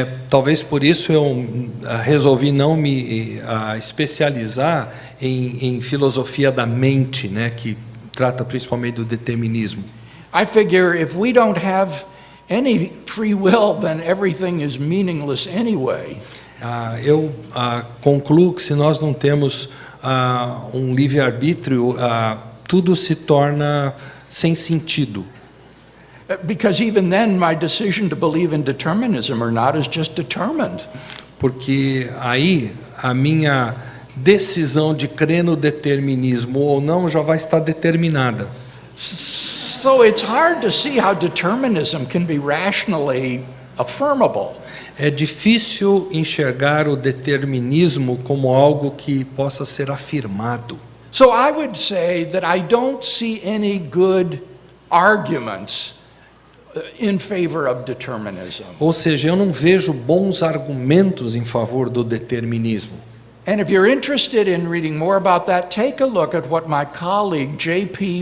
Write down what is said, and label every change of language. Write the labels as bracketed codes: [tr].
[pt] Talvez por isso eu resolvi não me especializar em filosofia da mente, né, que trata principalmente do determinismo. [en] I figure if we don't have any free will, then everything is meaningless anyway. [pt] Eu concluo que se nós não temos um livre-arbítrio, tudo se torna sem sentido. [en] Because even then, my decision to believe in determinism or not is just determined. [pt] Porque aí a minha decisão de crer no determinismo ou não já vai estar determinada. [en] So it's hard to see how determinism can be rationally affirmable. [pt] É difícil enxergar o determinismo como algo que possa ser afirmado. [en] So I would say that I don't see any good arguments in favor of determinism. [pt] Ou seja, eu não vejo bons argumentos em favor do determinismo. [en] And if you're interested in reading more about that, take a look at what my colleague J.P.